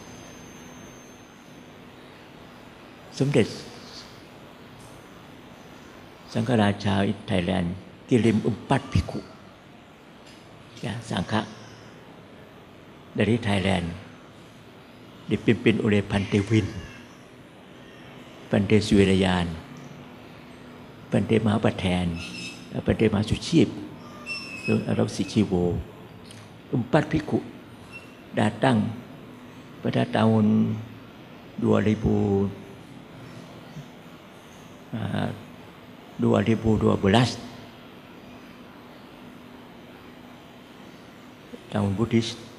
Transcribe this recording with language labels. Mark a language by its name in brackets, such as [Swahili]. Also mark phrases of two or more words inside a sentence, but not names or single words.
[Indonesian] Sumdet Sangkaracha di Thailand kirim 4 bhikkhu ya, sangka dari Thailand dipimpin oleh Bante Win, Bante Suwirayan, Bante Mahapaten, Bante Masuchip, atau Sichiwo. 4 bhikkhu datang pada tahun 2012 tahun Buddhis.